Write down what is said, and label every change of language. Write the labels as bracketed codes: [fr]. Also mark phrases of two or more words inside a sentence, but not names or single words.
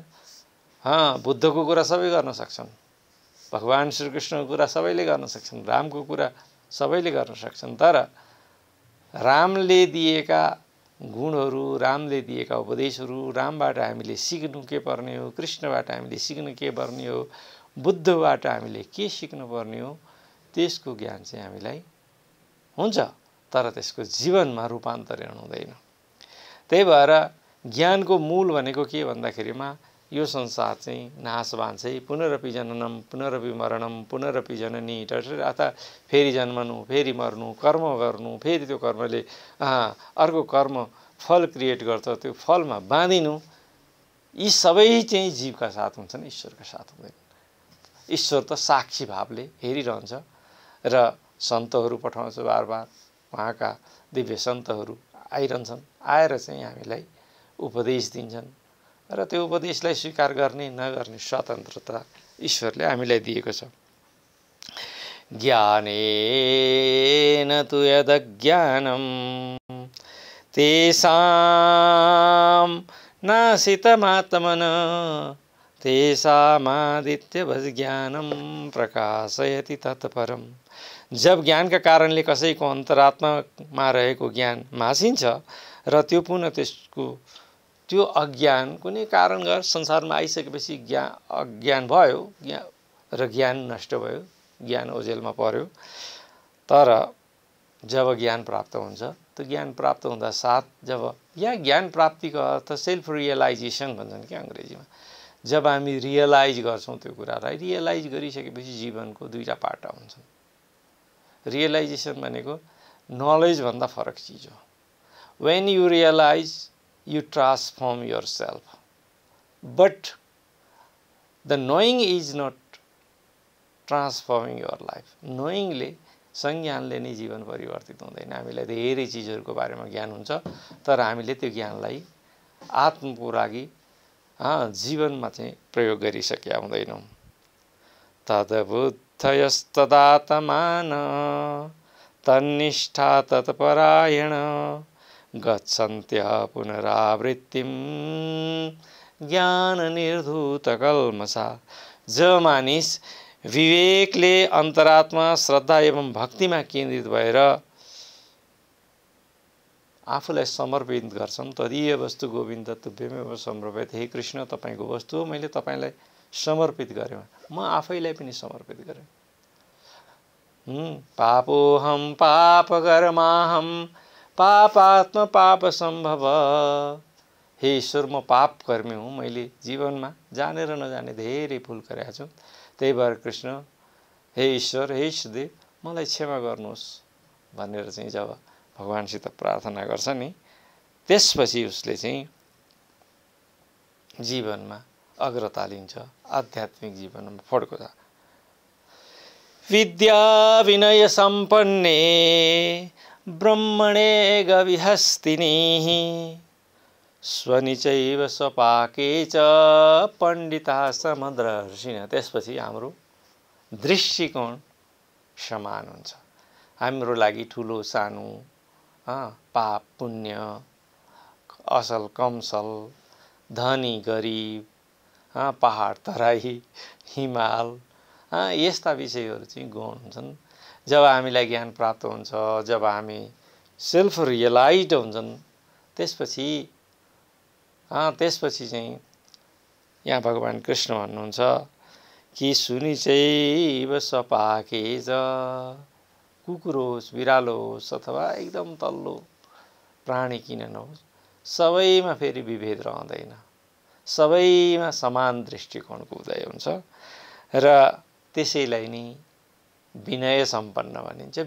[ne] बुद्धको कुरा सबै गर्न सक्छन्, भगवान् श्रीकृष्णको कुरा सबैले गर्न सक्छन्, रामको कुरा सबैले गर्न सक्छन्, तर रामले दिएका गुणहरू, रामले दिएका उपदेशहरू, रामबाट हामीले सिक्नु के पर्ने हो, कृष्णबाट हामीले सिक्नु के पर्ने हो, बुद्धबाट हामीले के सिक्नु पर्ने हो, त्यसको ज्ञान चाहिँ हामीलाई हुन्छ, तर त्यसको जीवनमा रूपान्तरण हुँदैन। त्यही भएर ज्ञानको मूल भनेको के भन्दाखेरिमा यो संसार चाहिँ नाशवान चाहिँ [sa] पुनरपि जननम पुनरपि मरणम पुनरपि जननी, [ne] अर्थात् फेरि जन्मनु, फेरि मर्नु, कर्म गर्नु, फेरि त्यो कर्मले अर्को कर्म फल क्रिएट गर्छ, त्यो फलमा बाँधिनु, यी सबै चाहिँ जीवका साथ हुन्छन्, ईश्वरका साथ हुँदैन। ईश्वर त साक्षी भावले हेरिरहन्छ र सन्तहरू पठाउँछ, बार बार उहाँका दिव्य सन्तहरू आइरहन्छन्, आएर चाहिँ हामीलाई उपदेश दिन्छन् र त्यो उपदेशलाई स्वीकार गर्ने नगर्ने स्वतन्त्रता ईश्वरले हामीलाई दिएको छ। [sa] ज्ञानेन तु यदज्ञानं तेषां नाशितमात्मनः तेषामादित्यवज्ञानं प्रकाशयति तत्परम्। [ne] जब ज्ञानका कारणले कसैको अन्तरात्मामा रहेको ज्ञान मासिन्छ र त्यो पुनः त्यसको त्यो अज्ञान कुनै कारणगत संसारमा आइसकेपछि अज्ञान भयो र ज्ञान नष्ट भयो, ज्ञान ओझेलमा पर्यो। तर जब ज्ञान प्राप्त हुन्छ, त्यो ज्ञान प्राप्त हुँदा साथ जब यहाँ ज्ञान प्राप्तिको अर्थ [en] self realization [ne] भन्छन् क्या अङ्ग्रेजीमा। जब हामी रियलाइज गर्छौँ त्यो कुरालाई, रियलाइज गरिसकेपछि जीवनको दुईटा पाटा हुन्छन्। रियलाइजेसन भनेको नलेज भन्दा फरक चिज हो। [en] when you realize you transform yourself, but the knowing is not transforming your life. [ne] knowingले संज्ञानले नै जीवन परिवर्तित हुँदैन। हामीलाई धेरै चिजहरूको बारेमा ज्ञान हुन्छ, तर हामीले त्यो ज्ञानलाई आत्मको लागि जीवनमा चाहिँ प्रयोग गरिसकेका हुँदैनौँ। [sa] तद्बुद्धयस्तदात्मान तन्निष्ठा तत्परायण गच्छन्त्यः पुनरावृत्तिं ज्ञान निर्धूत कल्मषा। [ne] जो मानिस विवेकले अन्तरात्मा श्रद्धा एवं भक्तिमा केन्द्रित भएर आफूलाई समर्पित गर्छन्, [sa] तदीय वस्तु गोविन्द तुभ्यमेव समर्पित। [ne] हे कृष्ण, तपाईँको वस्तु हो, मैले तपाईँलाई समर्पित गरेँ, म आफैलाई पनि समर्पित गरेँ। [sa] पापोहम पापकर्माहम पापात्म पाप सम्भव। [ne] हे ईश्वर, म पाप कर्मी हुँ, मैले जीवनमा जानेर नजाने धेरै भुल गरेको छु। त्यही भएर कृष्ण, हे ईश्वर, हे ईष्टदेव, मलाई क्षमा गर्नुहोस् भनेर चाहिँ जब भगवानसित प्रार्थना गर्छ नि, त्यसपछि उसले चाहिँ जीवनमा अग्रता लिन्छ, आध्यात्मिक जीवनमा फड्को छ। [sa] विद्या विनय सम्पन्ने ब्रह्मणे गविहस्तिनी स्वनिचैव स्वपाके च पण्डिता समदर्शिनः। [ne] त्यसपछि हाम्रो दृष्टिकोण समान हुन्छ। हाम्रो लागि ठुलो सानो, पाप पुण्य, असल कमसल, धनी गरिब, पहाड तराई हिमाल, यस्ता विषयहरू चाहिँ गौण हुन्छन्। जब हामीलाई ज्ञान प्राप्त हुन्छ, जब हामी [en] self realized [ne] हुन्छन्, त्यसपछि चाहिँ यहाँ भगवान् कृष्ण भन्नुहुन्छ कि [sa] सुनिचैव स्वपाके च, [ne] कुकुर होस्, बिरालो होस् अथवा एकदम तल्लो प्राणी किन नहोस्, सबैमा फेरि विभेद रहँदैन, सबैमा समान दृष्टिकोणको उदय हुन्छ र त्यसैलाई नै विनय सम्पन्न भनिन्छ।